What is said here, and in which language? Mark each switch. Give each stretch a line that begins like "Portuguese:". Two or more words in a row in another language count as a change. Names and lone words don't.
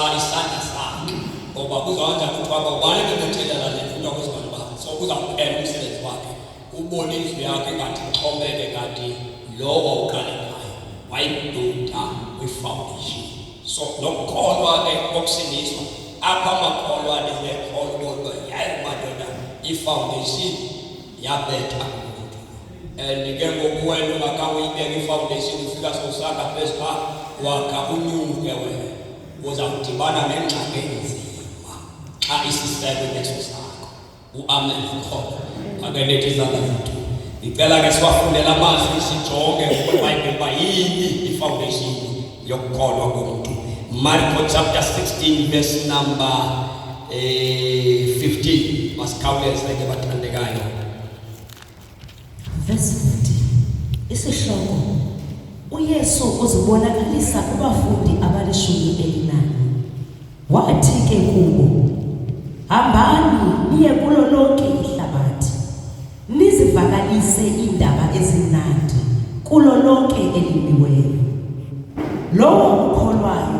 Xhosa: isandla sakhe ngoba kuzawuyenza kuthiwa babane bebethelela le nto kwezibani bakhe so kuzawuphela umsebenzi wakhe ubone indlu yakhe kanti ixhomeke kanti lowo uqale ngayo wayibuda kwi-foundation so nokukholwa ke kokusindiswa apha amakholwa nezekholwa kodwa yayi madoda i-foundation yabetha umuntu and ke ngoku wena ungakawuyibeka i-foundation ufika sowusakha phezu wakha unyuke wena uzawudibana nengxaki enzima xa isisebe leso sakho u-amen khona ake lethi izandla zethu ngicela ke siwafundele amazwi sijonge kwiBhayibheli uba yini i-foundation yokukholwa komuntu. Marko
English: chapter 16 verse number 15
Xhosa: masikhawuleze ke bathandekayo. Verse 15 isihloko uYesu uzibonakalisa kubafundi abalishumi wathi ke kubo hambani niye kulo lonke ihlabathi nizivakalise indaba ezimnandi kulo lonke elimiweyo lowo ukholwayo